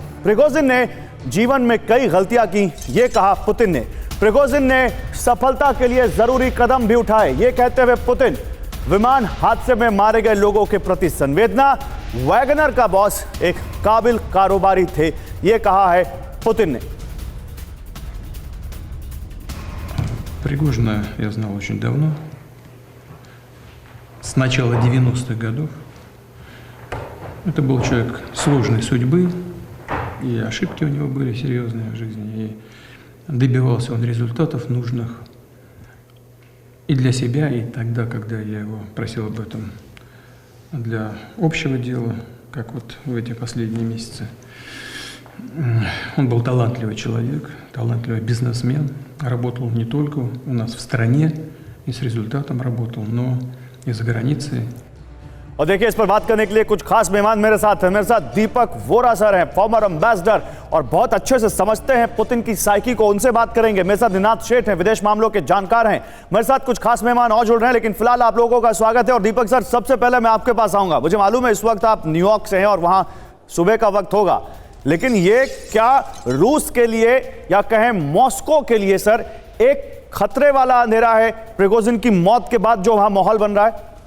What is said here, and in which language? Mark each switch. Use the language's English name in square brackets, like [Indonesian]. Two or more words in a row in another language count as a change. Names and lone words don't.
[Hindi] प्रिगोजिन ने जीवन में कई गलतियां की, यह कहा पुतिन ने। प्रिगोजिन ने सफलता के लिए जरूरी कदम भी उठाए, यह कहते हुए पुतिन विमान हादसे में मारे गए लोगों के प्रति संवेदना। वैगनर का बॉस एक काबिल कारोबारी थे, यह कहा है पुतिन ने। [Russian] Пригожина я знал очень давно, с начала 90-х годов. Это был человек сложной судьбы, и ошибки у него были серьезные в жизни, и добивался он результатов нужных и для себя, и тогда, когда я его просил об этом для общего дела, как вот в эти последние месяцы. Он был талантливый человек, талантливый бизнесмен, работал не только у нас в стране и с результатом работал, но и за границей. [Hindi] और देखिए इस पर बात करने के लिए कुछ खास मेहमान मेरे साथ हैं। मेरे साथ दीपक वोरा सर हैं, [English] former ambassador [Hindi] और बहुत अच्छे से समझते हैं पुतिन की साइकी को, उनसे बात करेंगे। मेरे साथ निनाद शेठ हैं, विदेश मामलों के जानकार हैं। मेरे साथ कुछ खास मेहमान और जुड़ रहे हैं, लेकिन फिलहाल आप लोगों का स्वागत है। और दीपक सर, सबसे पहले मैं आपके पास आऊंगा। मुझे मालूम है इस वक्त आप न्यूयॉर्क से हैं और वहां सुबह का वक्त होगा, लेकिन ये क्या रूस के लिए या कहें मॉस्को के लिए सर एक खतरे वाला अंधेरा है प्रिगोजिन की मौत के बाद जो वहां माहौल बन रहा है?